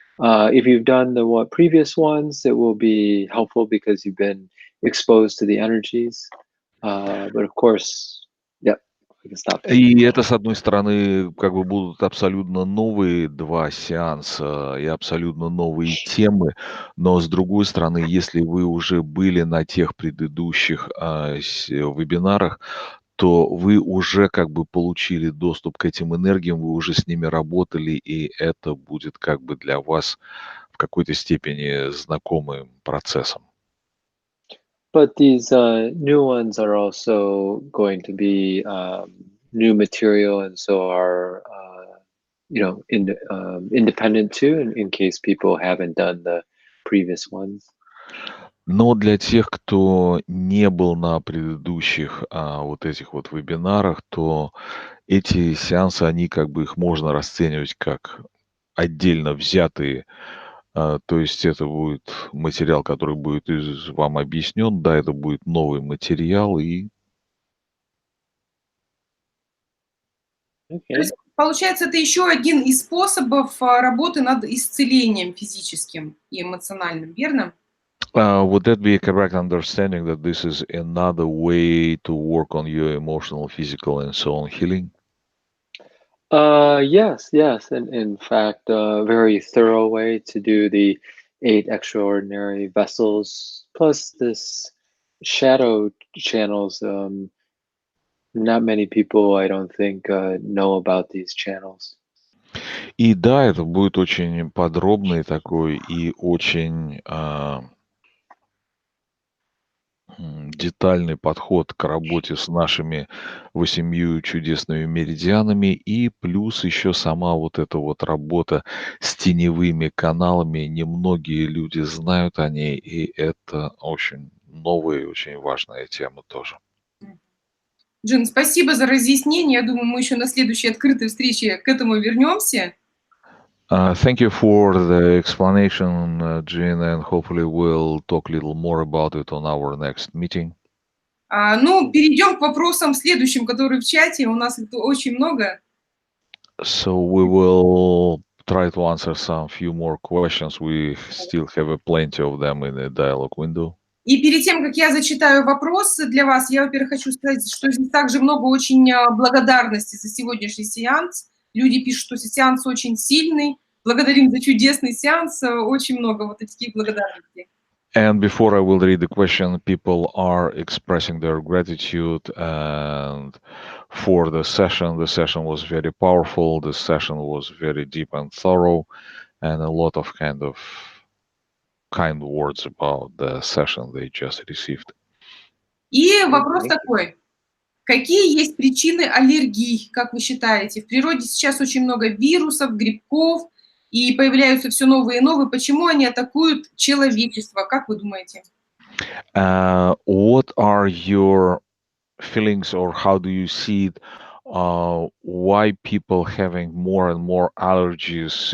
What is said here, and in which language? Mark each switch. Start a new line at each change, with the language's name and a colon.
English: If you've done the previous ones, it will be helpful because you've been exposed to the energies. But of course, yep, we can stop there.
Russian: И это, с одной стороны, как бы будут абсолютно новые 2 сеанса и абсолютно новые темы, но с другой стороны, если вы уже были на тех предыдущих, вебинарах, то вы уже как бы получили доступ к этим энергиям, вы уже с ними работали, и это будет как бы для вас в какой-то степени знакомым процессом.
English: But these new ones are also going to be new material, and so are independent too, in case people haven't done the previous ones.
Russian: Но для тех, кто не был на предыдущих, вот этих вот вебинарах, то эти сеансы, они как бы их можно расценивать как отдельно взятые. То есть это будет материал, который будет вам объяснен. Да, это будет новый материал. И То
English: Okay.
Russian: есть, получается, это еще один из способов работы над исцелением физическим и эмоциональным, верно?
English: would that be a correct understanding that this is another way to work on your emotional, physical, and so on healing? Yes, and in fact, a very thorough way to do the 8 extraordinary vessels, plus this shadow channels. Not many people, I don't think, know about these channels.
Russian: И да, это будет очень подробный такой и очень детальный подход к работе с нашими 8 чудесными меридианами, и плюс еще сама вот эта вот работа с теневыми каналами. Немногие люди знают о ней, и это очень новая и очень важная тема тоже. Джин, спасибо за разъяснение. Я думаю, мы еще на следующей открытой встрече к этому вернемся.
English: Thank you for the explanation, Jin, and hopefully we'll talk a little more about it on our next meeting.
Russian: Ну, перейдем к вопросам следующим, которые в чате. У нас их очень много.
English: So we will try to answer some few more questions. We still have plenty of them in the dialogue window.
Russian: И перед тем, как я зачитаю вопросы для вас, я, во-первых, хочу сказать, что здесь также много очень благодарности за сегодняшний сеанс. Люди пишут, что сеанс очень сильный. Благодарим за чудесный сеанс. Очень много вот таких благодарностей.
English: And before I will read the question, people are expressing their gratitude and for the session. The session was very powerful. The session was very deep and thorough, and a lot of kind words about the session they just received.
Russian: И вопрос такой. Какие есть причины аллергий, как вы считаете? В природе сейчас очень много вирусов, грибков, и появляются все новые и новые. Почему они атакуют человечество? Как вы думаете?
English: What are your feelings, or how do you see it? Why people having more and more allergies?